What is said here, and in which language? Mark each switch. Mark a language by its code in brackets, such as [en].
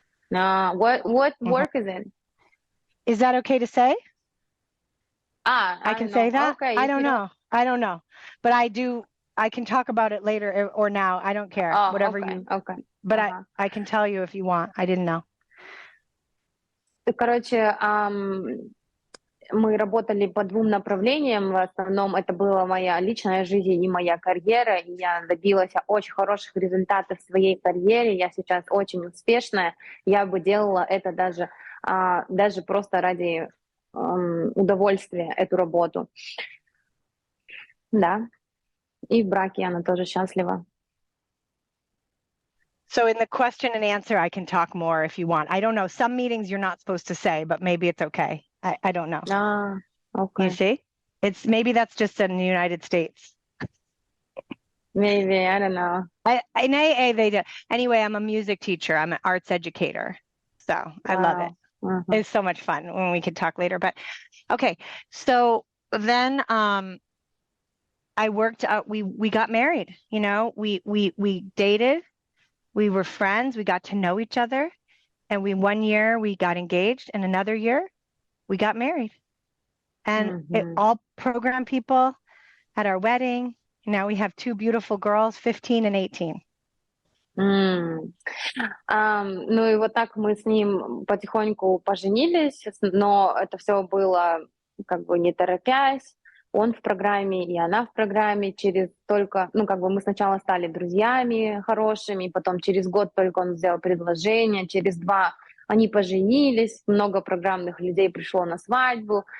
[en] What work is it? Is that okay to say? I can say that? Okay, I don't know. But I can talk about it later or now. I don't care. Whatever you. Okay. But I can tell you if you want. I didn't know. [ru] Короче, мы работали по двум направлениям. В основном это была моя личная жизнь и моя карьера. И я добилась очень хороших результатов в своей карьере. Я сейчас очень успешная. Я бы делала это даже просто ради удовольствия, эту работу. Да. И в браке она тоже счастлива. [en] So in the question and answer, I can talk more if you want. I don't know. Some meetings you're not supposed to say, but maybe it's okay. I don't know. Okay. You see? Maybe that's just in the United States. Maybe, I don't know. In AA, they do. Anyway, I'm a music teacher. I'm an arts educator. So I love it. It's so much fun when we can talk later. But okay. So then I worked out, we got married, you know, we dated, we were friends, we got to know each other. And 1 year we got engaged and another year we got married. And all program people at our wedding. Now we have two beautiful girls, 15 and 18. [ru] Ну и вот так мы с ним потихоньку поженились, но это все было как бы не торопясь. Он в программе, и она в программе. Мы сначала стали друзьями хорошими, потом через год только он сделал предложение, через 2 они поженились, много программных людей пришло на свадьбу.